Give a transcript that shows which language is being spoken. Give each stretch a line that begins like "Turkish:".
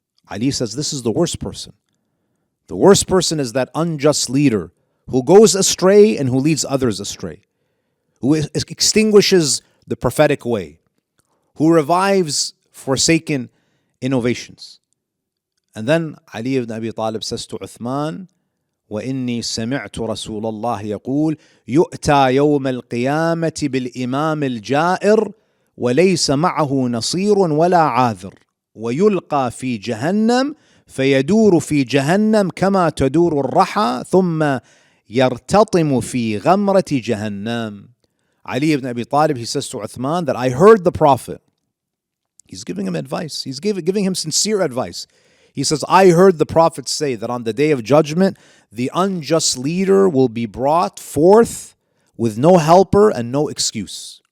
English: Ali says this is the worst person. The worst person is that unjust leader who goes astray and who leads others astray, who extinguishes the prophetic way, who revives forsaken innovations. And then Ali ibn Abi Talib says to Uthman,
Arabic: وإني سمعت رسول الله يقول يؤتى يوم القيامة بالإمام الجائر وليس معه نصير ولا عاذر ويلقى في جهنم فيدور في جهنم كما تدور الرحى ثم يرتطم في غمرة جهنم.
English: Ali ibn Abi Talib, he says to Uthman that I heard the Prophet. He's giving him advice. He's giving him sincere advice. He says, I heard the Prophet say that on the day of judgment, the unjust leader will be brought forth with no helper and no excuse.